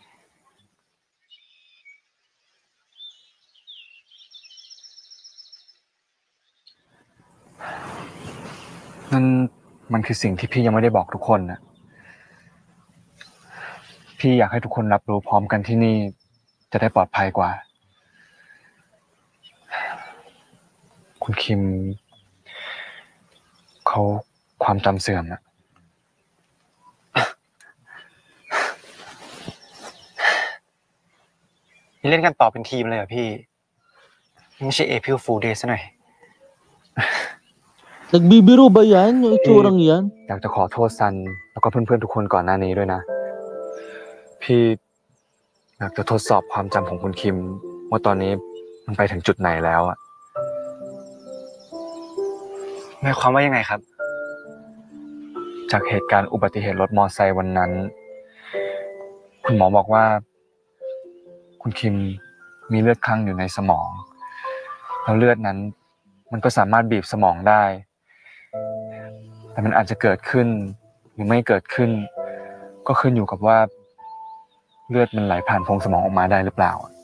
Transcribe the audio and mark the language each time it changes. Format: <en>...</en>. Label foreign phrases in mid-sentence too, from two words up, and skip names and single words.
<th>นั่นมันคือสิ่งที่พี่ยังไม่ได้บอกทุกคนนะพี่อยากให้ทุกคนรับรู้พร้อมกันที่นี่จะได้ปลอดภัยกว่าคุณคิมเขาความจำเสื่อมนะ นี่เล่นกันต่อเป็นทีมเลยเหรอพี่ไม่ใช่ April Fool Day ซะหน่อย</th> <tl>nagbibiro ba yan? Yung itsurang yan?</tl> <th>อยากจะขอโทษซันแล้วก็เพื่อนๆทุกคนก่อนหน้านี้ด้วยนะพี่อยากจะทดสอบความจำของคุณคิมว่าตอนนี้มันไปถึงจุดไหนแล้วอะ หมายความว่ายังไงครับ จากเหตุการณ์อุบัติเหตุรถมอเตอร์ไซค์วันนั้นคุณหมอบอกว่าคุณคิมมีเลือดคั่งอยู่ในสมองแล้วเลือดนั้นมันก็สามารถบีบสมองได้แต่มันอาจจะเกิดขึ้นหรือไม่เกิดขึ้นก็ขึ้นอยู่กับว่าเลือดมันไหลผ่านโพรงสมองออกมาได้หรือเปล่า</th>